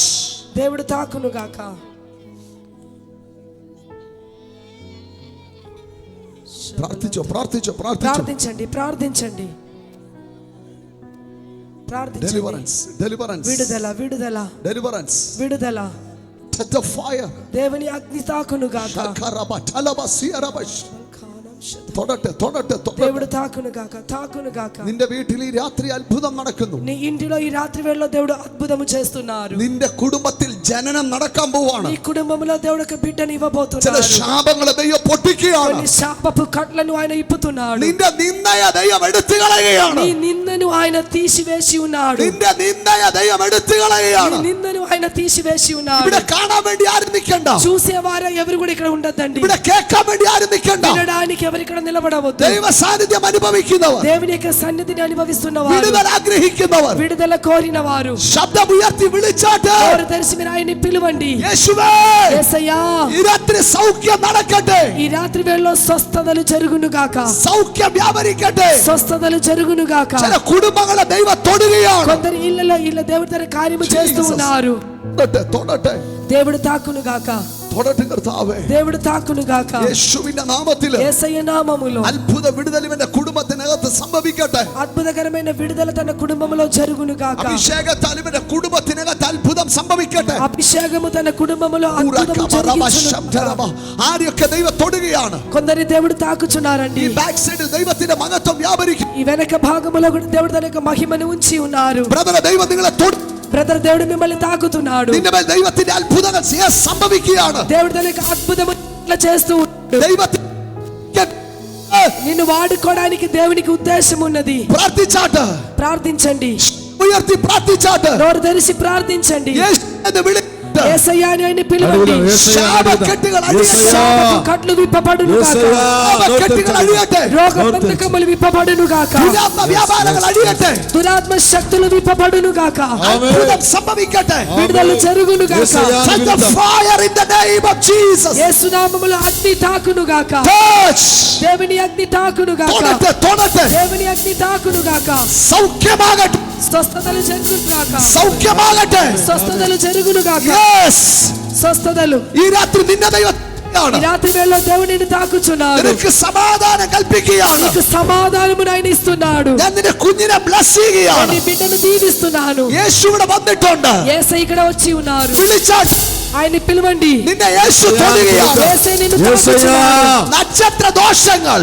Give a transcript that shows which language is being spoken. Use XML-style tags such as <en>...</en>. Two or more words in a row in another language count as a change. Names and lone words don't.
<te>దేవుడు తాకును గాక. ప్రార్థించో, ప్రార్థించో, ప్రార్థించో. ప్రార్థించండి, ప్రార్థించండి, ప్రార్థించండి.</te> <en>deliverance, deliverance,</en> <te>విడుదల, విడుదల,</te> <en>డెలివరెన్స్.</en> <te>విడుదల.</te> <en>touch the fire.</en> <te>దేవుని అగ్ని తాకును గాక. షకరబా టలబా సియరబా.</te> <ml>തൊടട്ടെ, തൊടട്ടെ, തൊടട്ടെ.</ml> <te>దేవుడు తాకును గాక, తాకును గాక.</te> <ml>നിന്റെ വീട്ടിൽ ഈ രാത്രി അത്ഭുതം നടക്കുന്നു.</ml> <te>నీ ఇంటిలో ఈ రాత్రి వేళలో దేవుడు అద్భుతము చేస్తున్నారు.</te> <ml>നിന്റെ കുടുംബത്തിൽ ജനനം നടക്കാൻ പോവാണ്.</ml> <te>నీ కుటుంబంలో దేవుడు ఒక బిడ్డని</te> <ml>ചില</ml> <te>ఇవ్వబోతున్నాడు.</te> <ml>ശാപങ്ങളെ ദൈവം പൊട്ടിക്കുകയാണ്.</ml> <te>కొన్ని శాపపు కట్లను ఆయన ఇప్పుతున్నాడు.</te> <ml>നിന്റെ നിന്ദയെ ദൈവം എടുത്തു കളയുകയാണ്.</ml> <te>నీ నిందను ఆయన తీసివేసి ఉన్నాడు.</te> <ml>നിന്റെ നിന്ദയെ ദൈവം എടുത്തു</ml> <te>నీ</te> <ml>കളയുകയാണ്.</ml> <te>నిందను ఆయన తీసివేసి ఉన్నాడు.</te> <ml>ഇവിടെ കാണാൻ വേണ്ടി ആരും നിൽക്കണ്ട.</ml> <te>చూసేవారు ఎవరు కూడా ఇక్కడ ఉండొద్దండి.</te> <ml>ഇവിടെ കേൾക്കാൻ വേണ്ടി ആരും നിൽക്കണ്ട.</ml> <te>వినడానికి ఎవరు ఇక్కడ నిలబడవద్దు.</te> <ml>ദൈവ സാന്നിധ്യം അനുഭവിക്കുന്നവർ,</ml> <te>దేవుని యొక్క సన్నిధిని అనుభవిస్తున్నవారు,</te> <ml>വിടുതല ആഗ്രഹിക്കുന്നവർ,</ml> <te>విడుదల కోరినవారు</te> <ml>ശബ്ദം ഉയർത്തി വിളിച്ചാട്ട്</ml> <te>ఎవరు తెలిసి మీరు ఆయన్ని పిలవండి.</te> <ml>യേശുവേ,</ml> <te>యేసయ్యా,</te> <ml>ഈ രാത്രി സൗഖ്യം നടക്കട്ടെ.</ml> <te>ఈ రాత్రి వేళలో స్వస్థతలు జరుగును గాక.</te> <ml>സൗഖ്യം വ്യാപരിക്കട്ടെ.</ml> <te>స్వస్థతలు జరుగును గాక.</te> <ml>ചില കുടുംബങ്ങളെ ദൈവം തൊടുകയാണ്.</ml> <te>కొందరు ఇళ్ళలో దేవుడు తన కార్యము చేస్తూ ఉన్నారు.</te> <ml>തൊടട്ടെ, തൊടട്ടെ,</ml> <te>దేవుడు తాకును గాక.</te> <ml>തൊടട്ടെ കർത്താവേ.</ml> <te>దేవుడు తాకును గాక.</te> <ml>യേശുവിന്റെ നാമത്തിൽ</ml> <te>యేసయ్య నామములో</te> <ml>അത്ഭുത വിടുതൽ ഇവന്റെ കുടുംബത്തിനകത്ത് സംഭവിക്കട്ടെ.</ml> <te>అద్భుతకరమైన విడుదల తన కుటుంబంలో జరుగును గాక.</te> <ml>അഭിഷേകത്താൽ ഇവന്റെ കുടുംബത്തിനകത്ത് അത്ഭുതം സംഭവിക്കട്ടെ.</ml> <te>అభిషేకము తన కుటుంబంలో అద్భుతము జరిగించును గాక.</te> <ml>ആരെയൊക്കെ ദൈവം തൊടുകയാണ്.</ml> <te>కొందరి దేవుడు తాకుచున్నారండి.</te> <ml>ഈ</ml> <en>back side</en> <ml>ദൈവത്തിന്റെ മഹത്വം വ്യാപരിക്കും.</ml> <te>ఈ వెనక భాగములో కూడా దేవుడు తన యొక్క మహిమను ఉంచి ఉన్నారు.</te> <ml>ബ്രദറെ, ദൈവം നിങ്ങളെ തൊടു.</ml> <te>బ్రదర్, దేవుడు మిమ్మల్ని తాకుతున్నాడు.</te> <ml>നിന്റെ മേൽ ദൈവത്തിന്റെ അത്ഭുതങ്ങൾ സംഭവിക്കുകയാണ്.</ml> <te>దేవుడు తన యొక్క అద్భుతము చేస్తూ ఉన్నాడు.</te> <ml>ദൈവത്തിന്</ml> <te>నిన్ను వాడుకోవడానికి దేవునికి ఉద్దేశం ఉన్నది.</te> <ml>പ്രാർത്ഥിച്ചാട്ട്,</ml> <te>ప్రార్థించండి,</te> <ml>ഉയർത്തി പ്രാർത്ഥിച്ചാട്ട്,</ml> <te>నోరు తెరిచి ప్రార్థించండి.</te> <ml>യേശു എന്ന് വിളിച്ചാട്ട്</ml> <te>యేసయ్యా అని పిలవండి.</te> <ml>ശാപക്കെട്ടുകൾ അഴിയട്ടെ.</ml> <te>శాపపు కట్లు విప్పబడును గాక.</te> <ml>ശാപക്കെട്ടുകൾ അഴിയട്ടെ.</ml> <te>రోగ బంధకములు విప్పబడును గాక.</te> <ml>ദുരാത്മ വ്യാപാരങ്ങൾ അഴിയട്ടെ.</ml> <te>దురాత్మ శక్తులు విప్పబడును గాక.</te> <ml>അത്ഭുതം സംഭവിക്കട്ടെ.</ml> <te>విడుదల జరుగును గాక.</te> <en>Set the fire in the name of Jesus.</en> <te>యేసు నామములో అగ్ని తాకును గాక.</te> <en>Touch.</en> <te>దేవుని అగ్ని తాకును గాక.</te> <ml>തൊടട്ടെ, തൊടട്ടെ.</ml> <te>దేవుని అగ్ని తాకును గాక.</te> <ml>സൗഖ്യമാകട്ടെ,</ml> <te>స్వస్థతలు జరుగును గాక.</te> <ml>സൗഖ്യമാകട്ടെ.</ml> <te>స్వస్థతలు జరుగును గాక.</te> <en>Yes.</en> <te>స్వస్థతలు</te> <ml>ഈ രാത്രി നിന്റെ ദൈവം</ml> <te>ఈ రాత్రి వేళలో దేవుడిని తాకుచున్నాడు.</te> <ml>നിനക്ക് സമാധാനം കൽപ്പിക്കുകയാണ്.</ml> <te>నీకు సమాధానమును ఆయన ఇస్తున్నాడు.</te> <ml>ഞാൻ നിന്റെ കുഞ്ഞിനെ ബ്ലസ് ചെയ്യുകയാണ്.</ml> <te>నీ బిడ్డను దీవిస్తున్నాను.</te> <ml>യേശു ഇവിടെ വന്നിട്ടുണ്ട്.</ml> <te>యేసయ్య ఇక్కడ వచ్చి ఉన్నారు.</te> <ml>വിളിച്ചാട്ട്</ml> <te>ఆయన్ని పిలవండి.</te> <ml>നിന്നെ യേശു തൊടുകയാണ്.</ml> <te>యేసయ్య నిన్ను తాకుచున్నాడు.</te> <ml>നക്ഷത്ര ദോഷങ്ങൾ</ml>